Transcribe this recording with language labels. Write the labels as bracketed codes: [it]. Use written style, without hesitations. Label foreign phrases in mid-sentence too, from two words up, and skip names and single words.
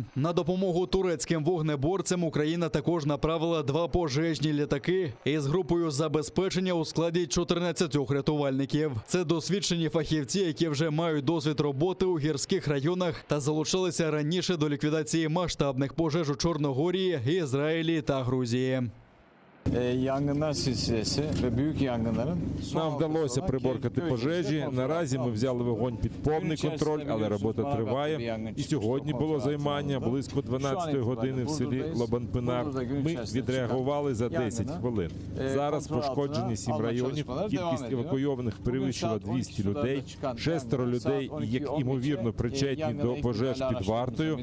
[uk] На допомогу турецьким вогнеборцям Україна також направила 2 пожежні літаки із групою забезпечення у складі 14 рятувальників. Це досвідчені фахівці, які вже мають досвід роботи у гірських районах та залучалися раніше до ліквідації масштабних пожеж у Чорногорії, Ізраїлі та Грузії. [tr] Yangınlar silsilesi ve büyük yangınların [uk] Нам вдалося приборкати пожежі. Наразі ми взяли вогонь під повний контроль, але робота триває. І сьогодні було займання близько 12-ї години в селі Лобанпинар. Ми відреагували за 10 хвилин. Зараз пошкоджені 7 районів. Кількість евакуйованих перевищила 200 людей. 6 людей, як імовірно причетні до пожеж під вартою.